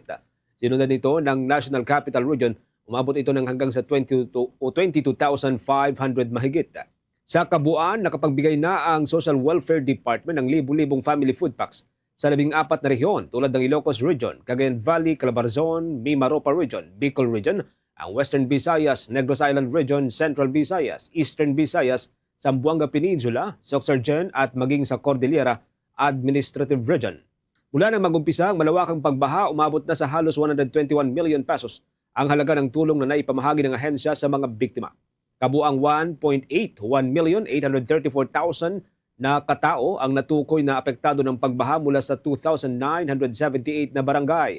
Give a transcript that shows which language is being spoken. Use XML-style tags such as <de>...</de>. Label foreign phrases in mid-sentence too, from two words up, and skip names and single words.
<tl>Sinundan nito ng National Capital Region, umabot ito ng hanggang sa 22,500 mahigit. Sa kabuuan, nakapagbigay na ang Social Welfare Department ng libu-libong family food packs sa 14 na rehiyon tulad ng Ilocos Region, Cagayan Valley, Calabarzon, Mimaropa Region, Bicol Region, ang Western Visayas, Negros Island Region, Central Visayas, Eastern Visayas, Zamboanga Peninsula, Sorsogon at maging sa Cordillera Administrative Region. Mula nang magumpisa ang malawakang pagbaha, umabot na sa halos 121 million pesos ang halaga ng tulong na naipamahagi ng ahensya sa mga biktima. Kabuang 1,834,000 na katao ang natukoy na apektado ng pagbaha mula sa 2,978 na barangay.</tl>